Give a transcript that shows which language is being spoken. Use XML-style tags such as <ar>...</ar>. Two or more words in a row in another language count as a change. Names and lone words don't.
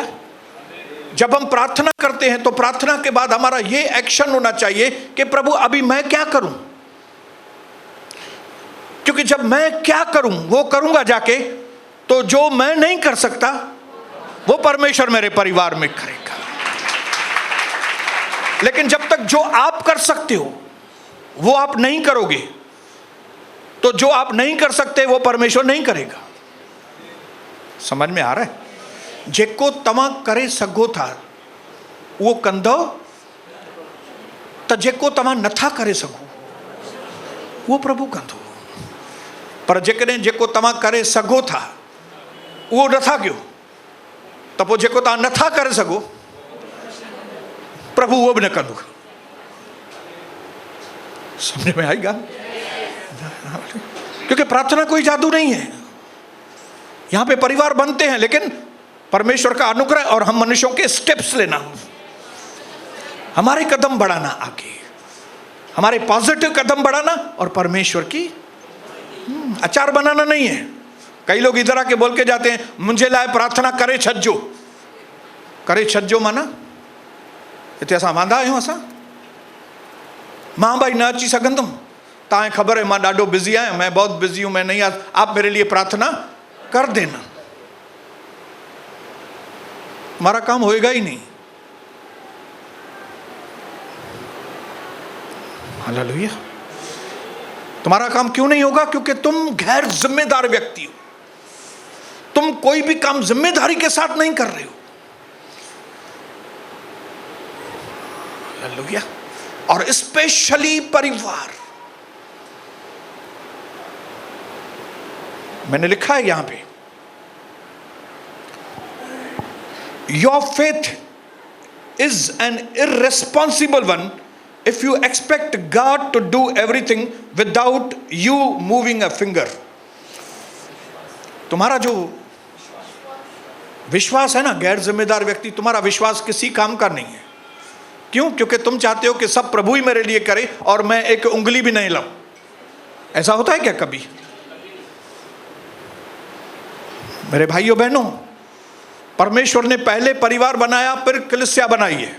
<hi>जब हम प्रार्थना करते हैं तो प्रार्थना के बाद हमारा ये एक्शन होना चाहिए कि प्रभु अभी मैं क्या करूं, क्योंकि जब मैं क्या करूं वो करूंगा जाके, तो जो मैं नहीं कर सकता वो परमेश्वर मेरे परिवार में करेगा। लेकिन जब तक जो आप कर सकते हो वो आप नहीं करोगे, तो जो आप नहीं कर सकते वो परमेश्वर नहीं करेगा। समझ में आ रहा है?</hi> <sd>जेको तमा करे सघो था वो कंदो, तो जेको तमा नथा करे सघो वो प्रभु कंदो। पर जेकॾहिं जेको तव्हां करे सघो था उहो नथा कयो, त पोइ जेको तव्हां नथा करे सघो प्रभु उहो बि न कंदो। समझ में आई ॻाल्हि?</sd> <hi>क्योंकि प्रार्थना कोई जादू नहीं है। यहाँ पे परिवार बनते हैं, लेकिन परमेश्वर का अनुग्रह और हम मनुष्यों के स्टेप्स लेना, हमारे कदम बढ़ाना आगे, हमारे पॉजिटिव कदम बढ़ाना और परमेश्वर की अचार बनाना नहीं है। कई लोग इधर आके बोल के जाते हैं मुझे लाए प्रार्थना</hi> <sd>करे छजो। करे छजो माना इतने असां वांदा आहियूं, असां मां भाई न अची सघंदुमि, तव्हांखे ख़बर है मां ॾाढो बिज़ी आहियां,</sd> <hi>मैं बहुत बिज़ी हूँ, मैं नहीं आ, आप मेरे लिए प्रार्थना कर देना। हमारा काम होएगा ही नहीं। हालेलुया। तुम्हारा काम क्यों नहीं होगा? क्योंकि तुम गैर जिम्मेदार व्यक्ति हो, तुम कोई भी काम जिम्मेदारी के साथ नहीं कर रहे हो। हालेलुया। और स्पेशली परिवार, मैंने लिखा है यहां पे,</hi> <en>your faith is an irresponsible one if you expect God to do everything without you moving a finger.</en> <hi>तुम्हारा जो विश्वास है ना, गैर जिम्मेदार व्यक्ति, तुम्हारा विश्वास किसी काम का नहीं है। क्यों? क्योंकि तुम चाहते हो कि सब प्रभु ही मेरे लिए करे और मैं एक उंगली भी नहीं लाऊं। ऐसा होता है क्या कभी? मेरे भाइयों बहनों, परमेश्वर ने पहले परिवार बनाया, फिर कलीसिया बनाई है।</hi>